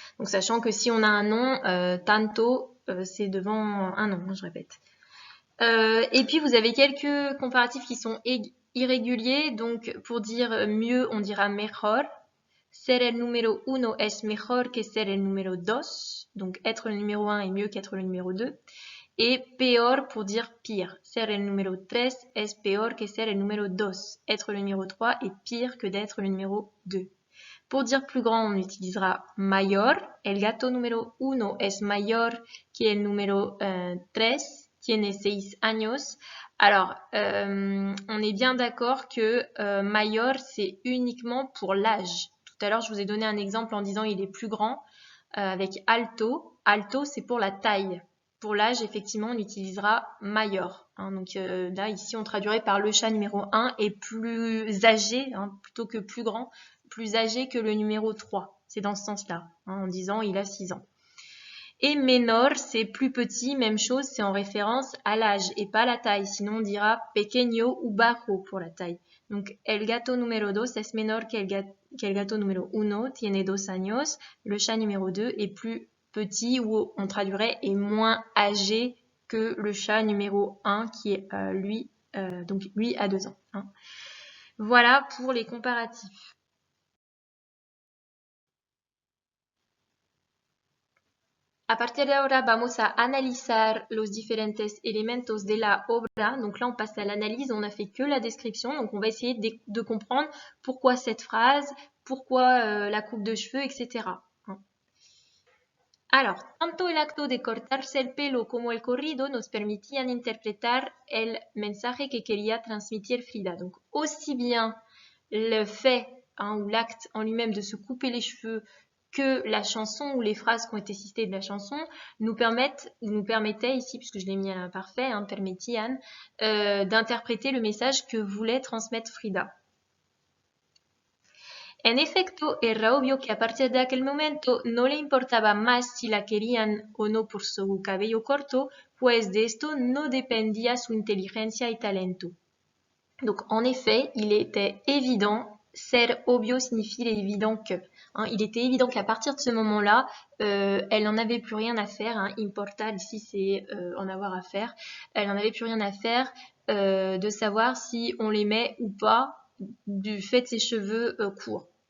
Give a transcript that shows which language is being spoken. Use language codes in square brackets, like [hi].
[fr] Donc sachant que si on a un nom, tanto, c'est devant un nom, je répète. Et puis vous avez quelques comparatifs qui sont irréguliers. Donc pour dire mieux, on dira mejor. [es] Ser el número uno es mejor que ser el número dos. [fr] Donc être le numéro 1 est mieux qu'être le numéro 2. Et peor pour dire pire. [es] Ser el número 3 es peor que ser el número 2. [fr] Être le numéro 3 est pire que d'être le numéro 2. Pour dire plus grand, on utilisera mayor. [es] El gato número 1 es mayor que el número 3. Tiene 6 años. [fr] Alors, on est bien d'accord que mayor, c'est uniquement pour l'âge. Tout à l'heure, je vous ai donné un exemple en disant il est plus grand avec alto. Alto, c'est pour la taille. Pour l'âge, effectivement, on utilisera mayor. Hein, donc là, ici, on traduirait par le chat numéro 1 est plus âgé, hein, plutôt que plus grand, plus âgé que le numéro 3. C'est dans ce sens-là, hein, en disant il a 6 ans. Et menor, c'est plus petit, même chose, c'est en référence à l'âge et pas la taille. Sinon, on dira pequeño ou bajo pour la taille. [es] Donc, el gato número 2 es menor que el gato número 1, tiene 2 años. [fr] Le chat numéro 2 est plus petit, ou on traduirait est moins âgé que le chat numéro 1 qui est lui a 2 ans. Hein. Voilà pour les comparatifs. [es] A partir de ahora vamos a analizar los diferentes elementos de la obra. [fr] Donc là, on passe à l'analyse, on n'a fait que la description. Donc on va essayer de comprendre pourquoi cette phrase, pourquoi la coupe de cheveux, etc. [es] Alors, tanto el acto de cortarse el pelo como el corrido nos permitían interpretar el mensaje que quería transmitir Frida. [fr] Donc, aussi bien le fait ou l'acte en lui-même de se couper les cheveux que la chanson ou les phrases qui ont été citées de la chanson nous permettaient ici, puisque je l'ai mis à l'imparfait, permettian, d'interpréter le message que voulait transmettre Frida. [es] En efecto, era obvio que a partir de aquel momento no le importaba más si la querían o no por su cabello corto, pues de esto no dependía su inteligencia y talento. [fr] Donc, en effet, il était évident, ser obvio signifie évident que. Il était évident qu'à partir de ce moment-là, elle n'en avait plus rien à faire. Importar, ici, c'est en avoir à faire. Elle n'en avait plus rien à faire de savoir si on les met ou pas du fait de ses cheveux courts.